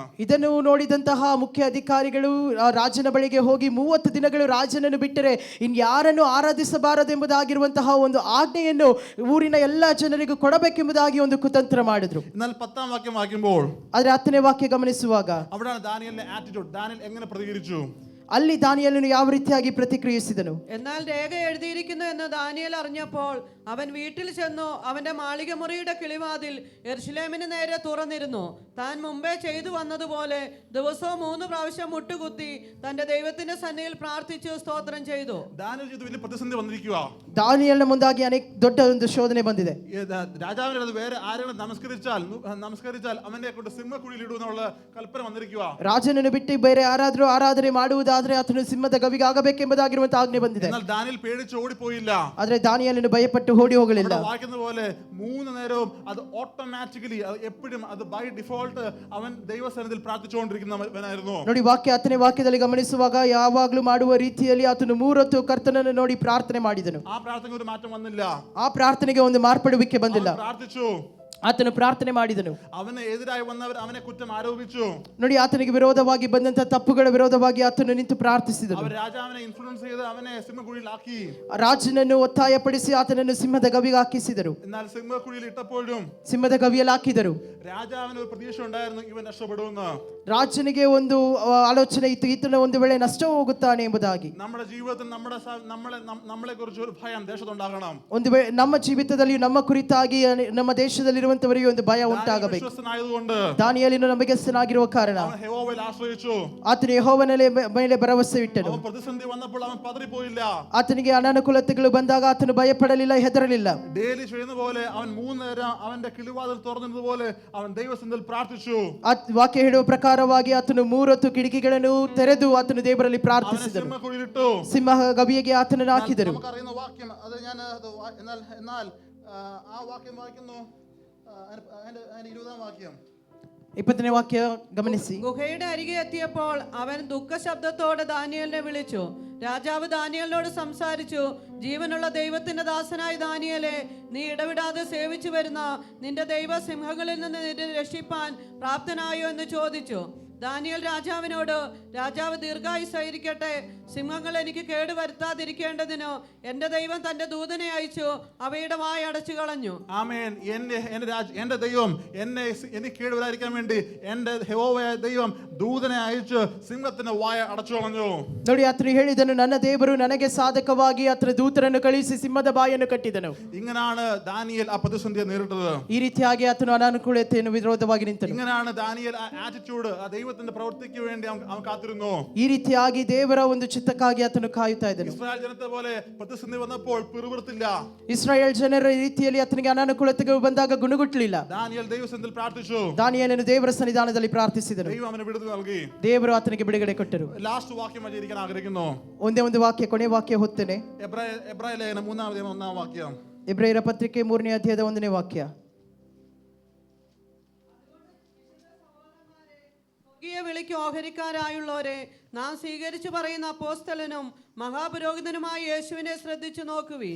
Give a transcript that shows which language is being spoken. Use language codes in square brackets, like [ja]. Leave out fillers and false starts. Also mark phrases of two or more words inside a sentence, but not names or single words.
[kn] ಇದನ್ನು ನೋಡಿದಂತಹ ಮುಖ್ಯ ಅಧಿಕಾರಿಗಳು ರಾಜನ ಬಳಿಗೆ ಹೋಗಿ 30 ದಿನಗಳು ರಾಜನನ್ನು ಬಿಟ್ಟರೆ ಇನ್ಯಾರನ್ನು ಆರಾಧಿಸಬಾರದೆಂಬುದಾಗಿರುವಂತಹ ಒಂದು ಆಜ್ಞೆಯನ್ನು ಊರಿನ ಎಲ್ಲ ಜನರಿಗೂ ಕೊಡಬೇಕೆಂಬುದಾಗಿ ಒಂದು ಕುತಂತ್ರ ಮಾಡಿದ್ರು. [ml] എന്നാൽ 10ാം വാക്യം വായിക്കുമ്പോൾ, [kn] ಆದ್ರೆ 10ನೇ ವಾಕ್ಯ ಗಮನಿಸುವಾಗ [ml] അവിടെയാണ് ദാനിയേലിന്റെ ആറ്റിറ്റ്യൂഡ്. ദാനിയേൽ എങ്ങനെ പ്രതികരിച്ചു? [kn] ಅಲ್ಲಿ ದಾನಿಯೇಲನು ಯಾವ ರೀತಿಯಾಗಿ ಪ್ರತಿಕ್ರಿಯಿಸಿದನು? [ml] എന്നാൽ രേഖ എഴുതിയിരിക്കുന്നു എന്ന് ദാനിയേൽ അറിഞ്ഞപ്പോൾ അവൻ വീട്ടിൽ ചെന്നു അവന്റെ മാളിക മുറിയുടെ കിളിവാതിൽ യെരൂശലേമിന് നേരെ തുറന്നിരുന്നു. താൻ മുമ്പേ ചെയ്തു വന്നതുപോലെ ദിവസവും 3 പ്രാവശ്യം മുട്ടുകുത്തി തന്റെ ദൈവത്തിന്റെ സന്നിധിയിൽ പ്രാർത്ഥിച്ചു സ്തോത്രം ചെയ്തു. ദാനിയേൽ ഇത് വലിയ പ്രതിസന്ധി വന്നിരിക്കുക. [kn] ದಾನಿಯೇಲನ ಮುಂದಾಗಿ ಅನೇಕ ದೊಡ್ಡ ಒಂದು ಶೋಧನೆ ಬಂದಿದೆ. [ml] രാജാവിനെ വേറെ ആരെങ്കിലും നമസ്കരിച്ചാൽ അവനെ കൊണ്ട് സിംഹക്കുഴിയിൽ ഇടുന്നുള്ള കൽപ്പന വന്നിരിക്കുക. [kn] ರಾಜನನ್ನು ಬಿಟ್ಟು ಬೇರೆ ಯಾರಾದರೂ ಆರಾಧನೆ ಮಾಡುವುದಾದ್ರೆ ಆತನು ಸಿಂಹದ ಗವಿಗೆ ಆಗಬೇಕೆಂಬುದಾಗಿರುವಂತಹ ಆಜ್ಞೆ ಬಂದಿದೆ. [ml] എന്നാൽ ദാനിയേൽ പേടിച്ച് ഓടിപ്പോയില്ല. [kn] ಆದ್ರೆ ದಾನಿಯೇಲನು ಭಯಪಟ್ಟು ಓಡಿ ಹೋಗಲಿಲ್ಲ. [ml] വായിക്കുന്ന പോലെ 3 നേരവും അത് ഓട്ടോമാറ്റിക്കലി എപ്പോഴും അത് [en] by default [ml] അവൻ ദൈവസന്നിധിയിൽ പ്രാർത്ഥിച്ചുകൊണ്ടിരിക്കുന്നവനായിരുന്നു. [kn] ನೋಡಿ, 10ನೇ ವಾಕ್ಯದಲ್ಲಿ ಗಮನಿಸುವಾಗ ಯಾವಾಗಲೂ ಮಾಡುವ ರೀತಿಯಲ್ಲಿ ಆತನು 3 ಹೊತ್ತು ಕರ್ತನನ್ನು ನೋಡಿ ಪ್ರಾರ್ಥನೆ ಮಾಡಿದನು. [ml] ആ പ്രാർത്ഥനയ്ക്ക് ഒരു മാറ്റം വന്നില്ല. [kn] ಆ ಪ್ರಾರ್ಥನೆಗೆ ಒಂದು ಮಾರ್ಪಡುವಿಕೆ ಬಂದಿಲ್ಲ. [ml] പ്രാർത്ഥിച്ചു, [kn] ಆತನು ಪ್ರಾರ್ಥನೆ ಮಾಡಿದನು. [ml] അവന് എതിരായി വന്നവർ അവനെ കുറ്റം ആരോപിച്ചു. [kn] ನೋಡಿ, ಆತನಿಗೆ ವಿರೋಧವಾಗಿ ಬಂದಂತ ತಪ್ಪುಗಳ ವಿರೋಧವಾಗಿ ಆತನು ನಿಂತು ಪ್ರಾರ್ಥಿಸಿದನು. [ml] അവർ രാജാവിനെ ഇൻഫ്ലുവൻസ് ചെയ്ത് അവനെ സിംഹക്കുഴിയിലാക്കി. [kn] ರಾಜನನ್ನು ಒತ್ತಾಯಪಡಿಸಿ ಆತನನ್ನು ಸಿಂಹದ ಗವಿಗೆ ಹಾಕಿಸಿದರು. [ml] എന്നാൽ സിംഹക്കുഴിയിൽ ഇട്ടപ്പോഴും [kn] ಸಿಂಹದ ಗವಿಯಲ್ಲಿ ಹಾಕಿದರು. [ml] രാജാവിന് ഒരു പ്രതീക്ഷ ഉണ്ടായിരുന്നു, ഇവൻ രക്ഷപ്പെടുമെന്ന്. [kn] ರಾಜನಿಗೆ ಒಂದು ಆಲೋಚನೆ ಇತ್ತು, ಈತನ ಒಂದು ವೇಳೆ ನಷ್ಟ ಹೋಗುತ್ತಾನೆ ಎಂಬುದಾಗಿ. [ml] നമ്മുടെ ജീവിതത്തിൽ നമ്മളെ കുറിച്ച് ഒരു ഭയം ദേശത്തുണ്ടാകണം. [kn] ಒಂದು ವೇಳೆ ನಮ್ಮ ಜೀವಿತದಲ್ಲಿ ನಮ್ಮ ಕುರಿತಾಗಿ ನಮ್ಮ ದೇಶದಲ್ಲಿರುವ ಇರುವಂತವರಿಗೆ ಒಂದು ಭಯ [ml] ദാനിയേൽ [kn] ಉಂಟಾಗಬೇಕು. [ml] വിശ്വസ്തനായതുകൊണ്ട് [kn] ದಾನಿಯೇಲನು ನಂಬಿಗಸ್ತನಾಗಿರುವ ಕಾರಣ [ml] അവൻ യഹോവയിൽ ആശ്രയിച്ചു. [kn] ಆತನು ಯೆಹೋವನ ಮೇಲೆ ಭರವಸೆ ಇಟ್ಟನು. [ml] അവൻ പ്രതിസന്ധി വന്നപ്പോൾ അവൻ പതറിപ്പോയില്ല. [kn] ಆತನಿಗೆ ಅನಾನುಕೂಲತೆಗಳು ಬಂದಾಗ ಆತನು ಭಯಪಡಲಿಲ್ಲ, ಹೆದರಲಿಲ್ಲ. [ml] ഡെയിലി ചെയ്യുന്ന പോലെ അവൻ 3 നേരം അവന്റെ കിളിവാതിൽ തുറന്നതുപോലെ അവൻ ദൈവസന്നിധിയിൽ പ്രാർത്ഥിച്ചു. [kn] ವಾಕ್ಯ ಹೇಳುವ ಪ್ರಕಾರವಾಗಿ ಆತನು 3 ಹೊತ್ತು ಕಿಟಕಿಗಳನ್ನು ತೆರೆದು ಆತನು ದೇವರಲ್ಲಿ [ml] അവനെ [kn] ಪ್ರಾರ್ಥಿಸಿದನು. [ml] സിംഹക്കുഴിയിലിട്ടു. [kn] ಸಿಂಹ ಗವಿಗೆ ಆತನನ್ನು ಹಾಕಿದರು. [ml] നമുക്കറിയുന്ന വാക്യം അത് ഞാൻ എന്നാൽ ആ വാക്യം വായിക്കുന്നു. അതിന്റെ 20-ാം വാക്യം [kn] 20ನೇ ವಾಕ್ಯ ಗಮನಿಸಿ. [ml] ഗുഹയുടെ അരികെ എത്തിയപ്പോൾ അവൻ ദുഃഖശബ്ദത്തോടെ ദാനിയേലിനെ വിളിച്ചു. രാജാവ് ദാനിയേലിനോട് സംസാരിച്ചു. ജീവനുള്ള ദൈവത്തിന്റെ ദാസനായ ദാനിയേലേ, നീ ഇടവിടാതെ സേവിച്ചു വരുന്ന നിന്റെ ദൈവ സിംഹങ്ങളിൽ നിന്ന് നിന്നെ രക്ഷിപ്പാൻ പ്രാപ്തനായോ എന്ന് ചോദിച്ചു. ദാനിയേൽ രാജാവിനോട്, രാജാവ് ദീർഘായുസ്സായിരിക്കട്ടെ, സിംഹങ്ങൾ എനിക്ക് കേട് വരുത്താതിരിക്കേണ്ടതിന് എന്റെ ദൈവം തന്റെ ദൂതനെ അയച്ചു അവയുടെ വായ അടച്ചു കളഞ്ഞു. ആമേൻ. എന്റെ ദൈവം എനിക്ക് കേട് വരാതിരിക്കാൻ വേണ്ടി എന്റെ യഹോവയായ ദൈവം ദൂതനെ അയച്ച് സിംഹത്തിന്റെ വായ അടച്ചു കളഞ്ഞു. [kn] ನೋಡಿ, ಆತನು ಹೇಳಿದನು, ನನ್ನ ದೇವರು ನನಗೆ ಸಾಧಕವಾಗಿ ಆತನ ದೂತರನ್ನು ಕಳುಹಿಸಿ ಸಿಂಹದ ಬಾಯನ್ನು ಕಟ್ಟಿದನು. [ml] ഇങ്ങനാണ് ദാനിയേൽ ആ പ്രതിസന്ധിയെ നേരിട്ടത്. [kn] ಈ ರೀತಿಯಾಗಿ ಆತನು ಅನಾನುಕೂಲತೆಯನ್ನು ವಿರೋಧವಾಗಿ ನಿಂತನು. [ml] ഇങ്ങനാണ് ദാനിയേൽ ആ ആറ്റിറ്റ്യൂഡ്, ആ ദൈവത്തിന്റെ പ്രവൃത്തിക്ക് വേണ്ടി അവൻ കാത്തിരുന്നു. [kn] ಈ ರೀತಿಯಾಗಿ ದೇವರ ಒಂದು ಚಿತ್ತಕ್ಕಾಗಿ ಆತನು ಕಾಯುತ್ತಾ ಇದ್ದನು. [ml] ഇസ്രായേൽ ജനത്തെ പോലെ പ്രതിസന്ധി വന്നപ്പോൾ പിറുപിറുത്തില്ല. [kn] ಇಸ್ರಾಯೇಲ್ ಜನರ ರೀತಿಯಲ್ಲಿ ಆತನಿಗೆ ಅನಾನುಕೂಲತೆಗಳು ಬಂದಾಗ ಗುಣಗುಟ್ಟಲಿಲ್ಲ. [ml] ദാനിയേൽ ദൈവസന്നിധിയിൽ പ്രാർത്ഥിച്ചു. [kn] ದಾನಿಯೇಲನು ದೇವರ ಸನ್ನಿಧಾನದಲ್ಲಿ ಪ್ರಾರ್ಥಿಸಿದನು. [ml] ദൈവം അവന് വിടുതൽ നൽകി. [kn] ದೇವರು ಆತನಿಗೆ ಬಿಡುಗಡೆ ಕೊಟ್ಟರು. [ml] ലാസ്റ്റ് വാക്യം വായിക്കാൻ ആഗ്രഹിക്കുന്നു. [kn] ಒಂದೇ ಒಂದು ವಾಕ್ಯ, ಕೊನೆ ವಾಕ್ಯ ಹೊತ್ತೇನೆ. [ml] എബ്രായ ലേഖനം 3-ാം വാക്യം. [kn] ಇಬ್ರಿಯರ ಪತ್ರಿಕೆ 3ನೇ ಅಧ್ಯಾಯದ 1ನೇ ವಾಕ್ಯ. [ml] സ്വർഗീയ വിളിക്ക് ഓഹരിക്കാരായുള്ളവരെ, നാം സ്വീകരിച്ചു പറയുന്ന അപ്പോസ്തലനും മഹാപുരോഹിതനുമായ യേശുവിനെ ശ്രദ്ധിച്ചു നോക്കുവീൻ.